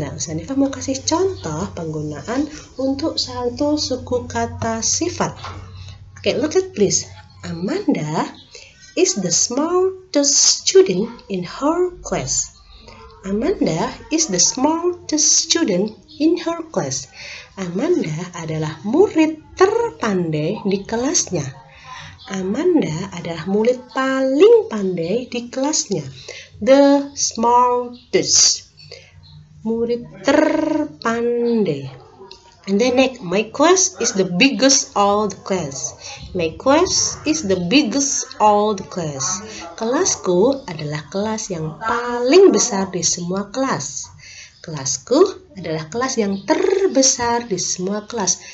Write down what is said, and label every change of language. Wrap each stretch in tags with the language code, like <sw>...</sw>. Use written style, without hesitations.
<id>Nah, Usanifah mau kasih contoh penggunaan untuk satu suku kata sifat.</id> <en>Okay, look at please. Amanda is the smartest student in her class. Amanda is the smartest student in her class.</en> <id>Amanda adalah murid terpandai di kelasnya. Amanda adalah murid paling pandai di kelasnya.</id> <en>The smartest,</en> <id>murid terpandai.</id> <en>And then next, my class is the biggest all the class. My class is the biggest all the class.</en> <id>Kelasku adalah kelas yang paling besar di semua kelas. Kelasku adalah kelas yang terbesar di semua kelas.</id>